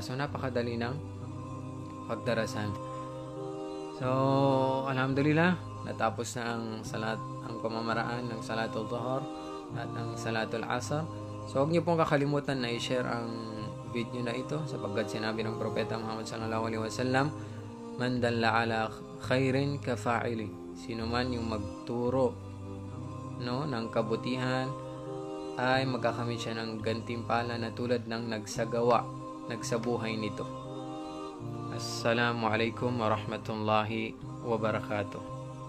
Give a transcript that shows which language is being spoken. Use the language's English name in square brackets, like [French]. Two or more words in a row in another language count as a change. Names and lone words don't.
[Filipino] So, napakadali ng pagdarasal. So, alhamdulillah, natapos na ang pamamaraan ng [Arabic] صلاة الظهر [Filipino] at ang [Arabic] صلاة العصر. [Filipino] So, huwag niyo pong kakalimutan na i-share ang video na ito sapagkat sinabi ng Propeta Muhammad [Arabic] صلى الله عليه وسلم من دل على خير كفاعله. [Filipino] Sino man yung magturo, no, ng kabutihan ay magkakamit siya ng gantimpala na tulad ng nagsabuhay nito. [Arabic] السلام عليكم ورحمة الله وبركاته.